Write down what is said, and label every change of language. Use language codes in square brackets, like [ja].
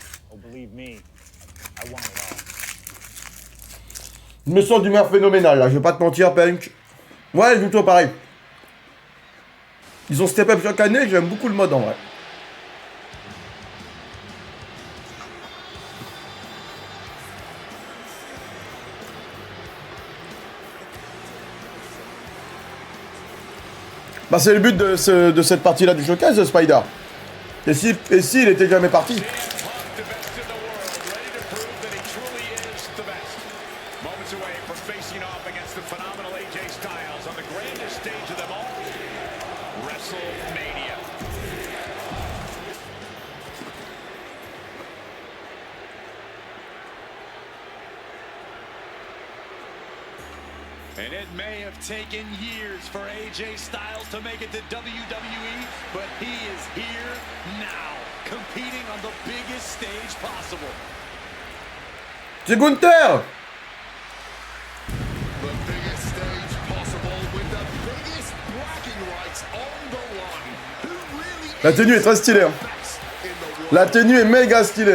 [en] Oh, believe me, I want it all. [fr] Je me sens d'humeur phénoménale là, je vais pas te mentir, Punk. Ouais, du tout pareil. Ils ont [en] step up [fr] chaque année, j'aime beaucoup le mode en vrai. Bah c'est le but de cette partie-là du showcase, Spider. Et s'il était jamais parti? [en] The best in the world, ready to prove that he truly is the best. Moments away from facing off against the phenomenal AJ Styles on the grandest stage of them all, WrestleMania. And it may have taken years for AJ Styles to make it to WWE, but he is here now, competing on the biggest stage possible. [fr] C'est Gunther! [en] The biggest stage possible with the biggest bragging rights on the line. Who really [fr] La tenue est très stylée. Hein. [en] best in the world? [fr] La tenue est méga stylée.